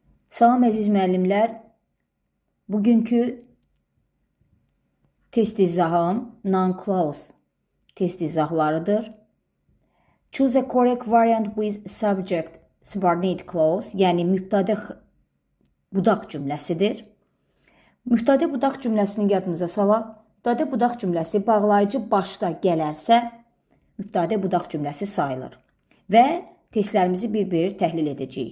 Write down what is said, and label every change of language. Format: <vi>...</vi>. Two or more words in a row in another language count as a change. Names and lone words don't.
<az>Salam əziz müəllimlər. Bugünkü test izahım non-clause test izahlarıdır.</az> <en>Choose a correct variant with subject subordinate clause,</en> <az>yəni mübtədə budaq cümləsidir. Mübtədə budaq cümləsini yadımıza salaq. Mübtədə budaq cümləsi bağlayıcı başda gələrsə, mübtədə budaq cümləsi sayılır. Və testlərimizi bir-bir təhlil edəcəyik.</az>